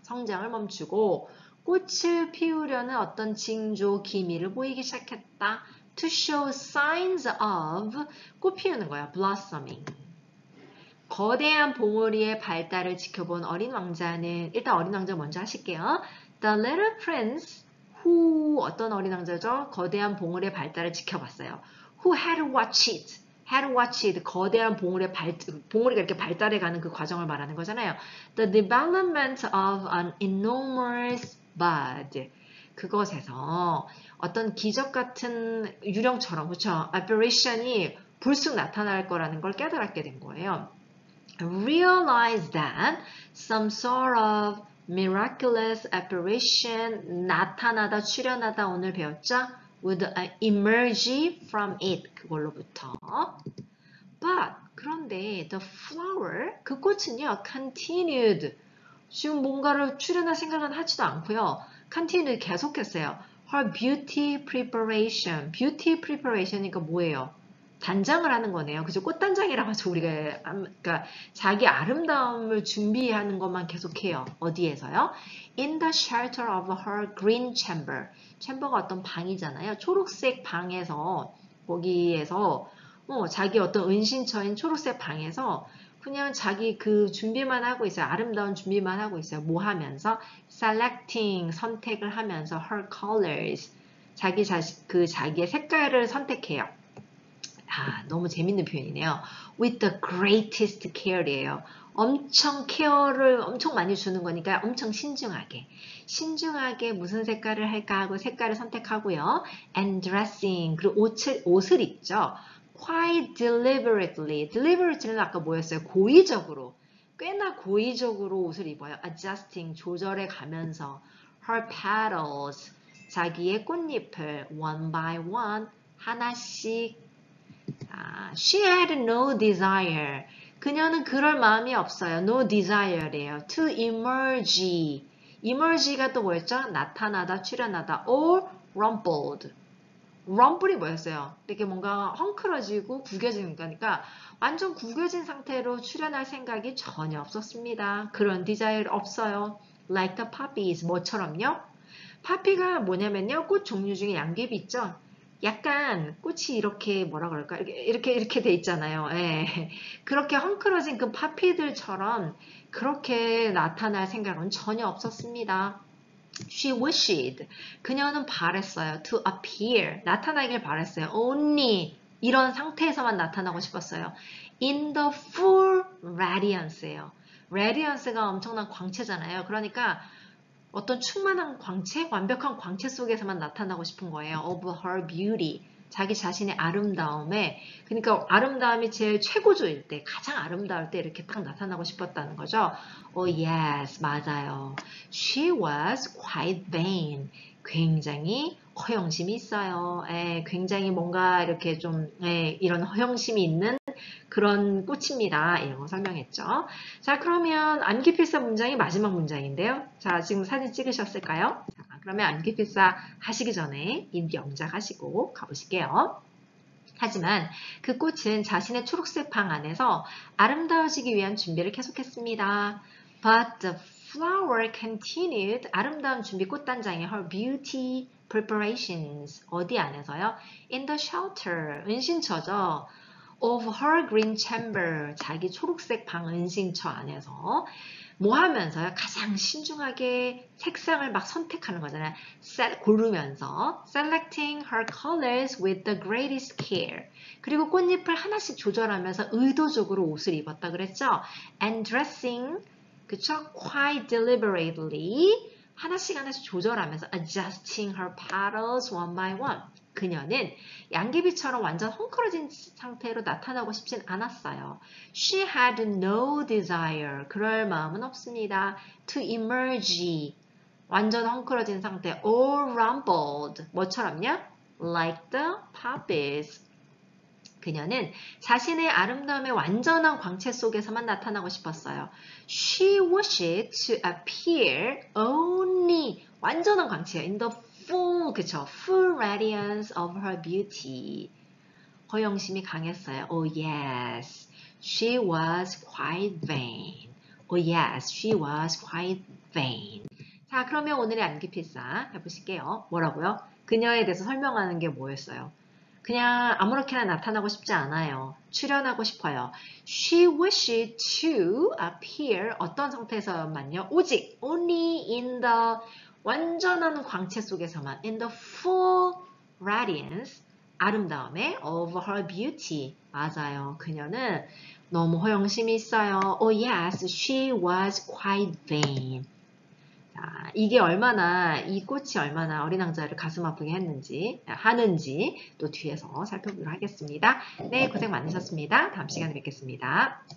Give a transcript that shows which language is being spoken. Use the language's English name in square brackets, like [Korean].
[Korean] 성장을 멈추고 꽃을 피우려는 어떤 징조, 기미를 보이기 시작했다. [English] To show signs of [Korean] 꽃 피우는 거야. [English] blossoming. [Korean] 거대한 봉우리의 발달을 지켜본 어린 왕자는 일단 어린 왕자 먼저 하실게요. [English] The little prince who [Korean] 어떤 어린 왕자죠? 거대한 봉우리의 발달을 지켜봤어요. [English] Who had watched it. had watched [Korean] 거대한 봉우리가 이렇게 발달해가는 그 과정을 말하는 거잖아요. [English] The development of an enormous bud. [Korean] 그것에서 어떤 기적 같은 유령처럼 그렇죠? apparition이 불쑥 나타날 거라는 걸 깨달았게 된 거예요. [English] Realize that some sort of miraculous apparition [Korean] 나타나다 출현하다 오늘 배웠죠? [English] would emerge from it [Korean] 그걸로부터. [English] But [Korean] 그런데 [English] the flower [Korean] 그 꽃은요 [English] continued [Korean] 지금 뭔가를 출현할 생각은 하지도 않고요. [English] continued [Korean] 계속했어요. [English] Her beauty preparation이니까 [Korean] 뭐예요? 단장을 하는 거네요. 그죠? 꽃단장이라고 하죠. 우리가 그러니까 자기 아름다움을 준비하는 것만 계속해요. 어디에서요? [English] In the shelter of her green chamber. [Korean] 챔버가 어떤 방이잖아요. 초록색 방에서 거기에서 자기 어떤 은신처인 초록색 방에서 그냥 자기 그 준비만 하고 있어요. 아름다운 준비만 하고 있어요. 뭐 하면서? [English] Selecting, [Korean] 선택을 하면서 [English] her colors, [Korean] 자기의 색깔을 선택해요. 너무 재밌는 표현이네요. [English] With the greatest care이에요. [Korean] 엄청 케어를 엄청 많이 주는 거니까 엄청 신중하게 무슨 색깔을 할까 하고 색깔을 선택하고요. [English] And dressing, [Korean] 그리고 옷을 입죠. [English] Quite deliberately [Korean] 는 아까 뭐였어요? 고의적으로, 꽤나 고의적으로 옷을 입어요. [English] Adjusting, [Korean] 조절해 가면서 [English] her petals, [Korean] 자기의 꽃잎을 [English] one by one, [Korean] 하나씩. [English] She had no desire. [Korean] 그녀는 그럴 마음이 없어요. [English] No desire [Korean] 래요. [English] To emerge. [Korean] emerge가 또 뭐였죠? 나타나다, 출현하다. [English] Or rumpled. [Korean] rumple이 뭐였어요? 이렇게 뭔가 헝클어지고 구겨지는 거니까 완전 구겨진 상태로 출현할 생각이 전혀 없었습니다. 그런 desire 없어요. [English] Like the poppies. [Korean] 뭐처럼요? 파피가 뭐냐면요. 꽃 종류 중에 양귀비 있죠? 약간 꽃이 이렇게 뭐라 그럴까? 이렇게 돼 있잖아요. 예. 그렇게 헝클어진 그 파피들처럼 그렇게 나타날 생각은 전혀 없었습니다. [English] She wished. [Korean] 그녀는 바랬어요. [English] To appear. [Korean] 나타나길 바랬어요. [English] Only. [Korean] 이런 상태에서만 나타나고 싶었어요. [English] In the full radiance예요. [Korean] radiance가 엄청난 광채잖아요. 그러니까 어떤 충만한 광채, 완벽한 광채 속에서만 나타나고 싶은 거예요. [English] Of her beauty. [Korean] 자기 자신의 아름다움에, 그러니까 아름다움이 제일 최고조일 때, 가장 아름다울 때 이렇게 딱 나타나고 싶었다는 거죠. [English] yes, [Korean] 맞아요. [English] She was quite vain. [Korean] 굉장히 허영심이 있어요. 굉장히 뭔가 이렇게 좀 이런 허영심이 있는 그런 꽃입니다. 이런 거 설명했죠. 자, 그러면 암기필사 문장이 마지막 문장인데요. 자, 지금 사진 찍으셨을까요? 자, 그러면 암기필사 하시기 전에 이 영작 하시고 가보실게요. 하지만 그 꽃은 자신의 초록색 방 안에서 아름다워지기 위한 준비를 계속했습니다. [English] But the flower continued. [Korean] 아름다운 준비 꽃단장의 [English] her beauty preparations. [Korean] 어디 안에서요? [English] In the shelter. [Korean] 은신처죠. [English] Of her green chamber. [Korean] 자기 초록색 방 은신처 안에서 뭐 하면서요? 가장 신중하게 색상을 막 선택하는 거잖아요. 고르면서 selecting her colors with the greatest care. 그리고 꽃잎을 하나씩 조절하면서 의도적으로 옷을 입었다 그랬죠? [English] And dressing, [Korean] 그쵸? [English] Quite deliberately. [Korean] 하나씩 조절하면서 [English] adjusting her petals one by one. [Korean] 그녀는 양귀비처럼 완전 헝클어진 상태로 나타나고 싶진 않았어요. [English] She had no desire. [Korean] 그럴 마음은 없습니다. [English] To emerge. [Korean] 완전 헝클어진 상태. [English] Or rumpled. [Korean] 뭐처럼요? [English] Like the poppies. [Korean] 그녀는 자신의 아름다움의 완전한 광채 속에서만 나타나고 싶었어요. [English] She wished to appear only [Korean] 완전한 광채요. [English] In the full, [Korean] 그쵸? [English] Full radiance of her beauty. [Korean] 허영심이 강했어요. [English] Oh yes, she was quite vain. Oh yes, she was quite vain. [Korean] 자, 그러면 오늘의 암기필사 해보실게요. 뭐라고요? 그녀에 대해서 설명하는 게 뭐였어요? 그냥 아무렇게나 나타나고 싶지 않아요. 출연하고 싶어요. [English] She wished to appear [Korean] 어떤 상태에서만요? 오직 [English] only in the [Korean] 완전한 광채 속에서만 [English] in the full radiance [Korean] 아름다움에 [English] of her beauty [Korean] 맞아요. 그녀는 너무 허영심이 있어요. [English] Oh yes, she was quite vain. [Korean] 자, 이게 얼마나 이 꽃이 얼마나 어린 왕자를 가슴 아프게 하는지 또 뒤에서 살펴보도록 하겠습니다. 네, 고생 많으셨습니다. 다음 시간에 뵙겠습니다.